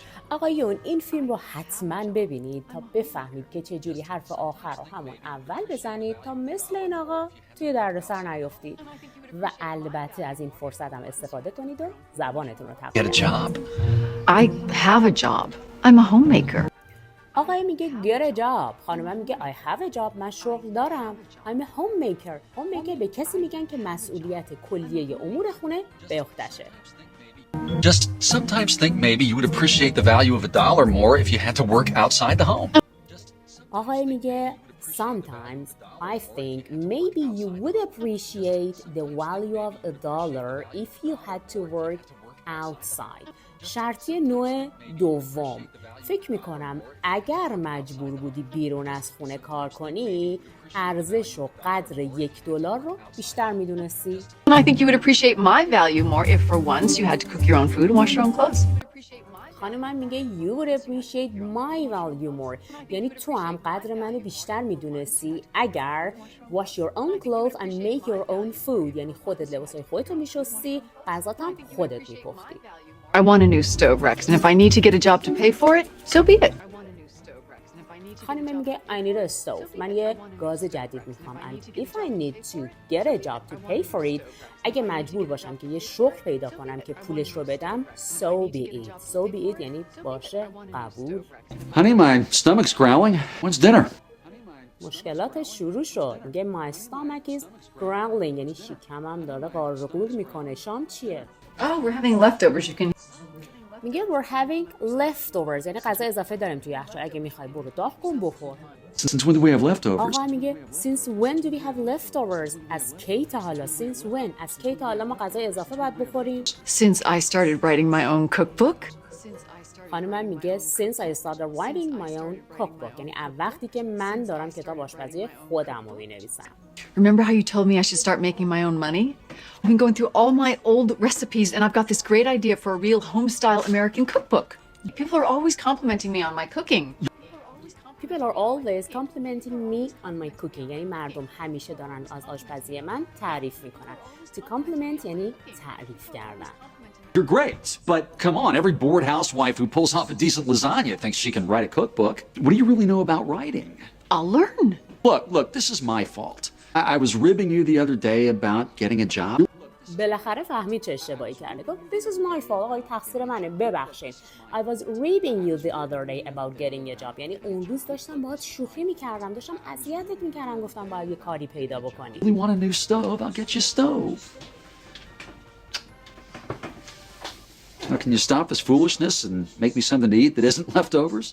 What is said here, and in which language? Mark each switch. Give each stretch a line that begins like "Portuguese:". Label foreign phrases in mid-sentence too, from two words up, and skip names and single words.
Persian: آقایون این فیلم رو حتما ببینید تا بفهمید که چجوری حرف آخر رو همون اول بزنید تا مثل این آقا توی دردسر نیفتید و البته از این فرصت هم استفاده کنید و زبانتون رو
English: Get a
Persian: تقویت
English: job.
Persian: کنید.
English: I have a job. I'm a homemaker.
Persian: آقای میگه
English: get a job،
Persian: خانم میگه
English: I have a job،
Persian: من شغل دارم.
English: I'm a homemaker. homemaker
Persian: به کسی میگن که مسئولیت کلیه امور خونه به عهده‌شه.
English: Just sometimes think maybe you would appreciate the value of $1 more if you had to work outside the home.
Persian: آقای میگه
English: sometimes I think maybe you would appreciate the value of $1 if you had to work outside.
Persian: شرطی نوع دوم، فکر میکنم اگر مجبور بودی بیرون از خونه کار کنی ارزش و قدر $1 رو بیشتر میدونستی.
English: And I think you would appreciate my value more if for once you had to cook your own food and wash your own clothes.
Persian: خانم میگه
English: you would appreciate my value more،
Persian: یعنی تو هم قدر منو بیشتر میدونستی اگر
English: wash your own clothes and make your own food،
Persian: یعنی خودت لباسای خودتو میشستی، غذات هم خودت میپختی.
English: I want a new stove, Rex, and if I need to get a job to pay for it, so be it.
Persian: خانم میگه
English: I need a stove،
Persian: من یه گاز جدید میخوام
English: and if I need to get a job to pay for it،
Persian: اگه مجبور باشم که یه شغل پیدا کنم که پولش رو بدم
English: so be it. so be it
Persian: یعنی باشه، قبول.
English: Honey, my stomach's growling. When's dinner?
Persian: مشکلاتش شروع شد. میگه
English: my stomach is growling،
Persian: یعنی شکمم داره قارقور میکنه. شام چیه؟
English: Oh, we're having leftovers. You can. میگه we're having leftovers،
Persian: یعنی غذا اضافه داریم توی یخچال، اگه میخوای برو داغ کن بخور.
English: Since when do we have leftovers?
Persian: آقا میگه
English: since when do we have leftovers؟
Persian: از کی تا حالا؟
English: since when؟
Persian: از کی تا حالا ما غذا اضافه باید بخوریم؟
English: Since I started writing my own cookbook.
Persian: خانم میگه
English: since I started writing my own cookbook،
Persian: یعنی از وقتی که من دارم کتاب آشپزی خودم رو مینویسم.
English: Remember how you told me I should start making my own money? I've been going through all my old recipes and I've got this great idea for a real home-style American cookbook. People are always complimenting me on my cooking. People are always complimenting me on my cooking،
Persian: یعنی مردم همیشه دارن از آشپزی من تعریف میکنن.
English: To compliment
Persian: یعنی تعریف کردن.
English: You're great, but come on, every bored housewife who pulls off a decent lasagna thinks she can write a cookbook. What do you really know about writing? I'll learn. Look, this is my fault. I was ribbing you the other day about getting a job.
Persian: بالاخره فهمید چه اشتباهی کرده.
English: گفت this is my fault،
Persian: آقای تقصیر منه، ببخشید.
English: I was ribbing you the other day about getting a job،
Persian: یعنی اون روز داشتم باهات شوخی میکردم، داشتم اذیتت میکردم، گفتم باید یه کاری پیدا بکنی.
English: You want a new stove? I'll get you a stove. Now, can you stop this foolishness and make me something to eat that isn't leftovers?